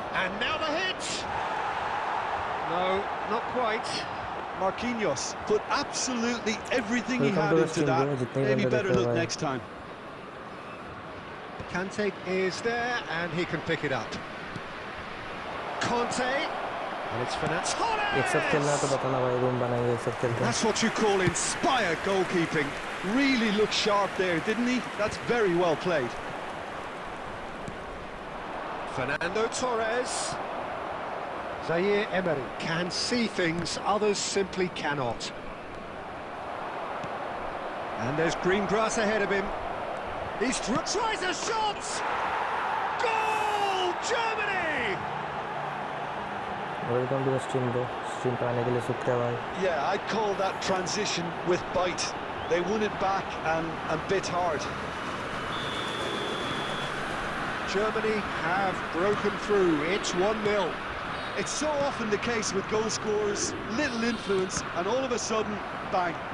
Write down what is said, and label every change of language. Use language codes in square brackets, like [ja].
[en] And now the hit! No, not quite. Marquinhos put absolutely everything he had into that. Maybe better look next time. Kante is there, and he can pick it up. Conte, and it's Fernandez. [hi] एक सब खेलना तो बताना भाई room बनाएंगे एक सब खेलते हैं [en] That's what you call inspired goalkeeping. Really looked sharp there, didn't he? That's very well played. Fernando Torres. Zaire Emery can see things others simply cannot. And there's green grass ahead of him. He tries a shot! Goal! Germany! Welcome to the stream [hi] पर आने के लिए शुक्रिया भाई [en] Yeah, I'd call that transition with bite. They won it back and bit hard. Germany have broken through. It's 1-0. It's so often the case with goal scorers, little influence, and all of a sudden, bang.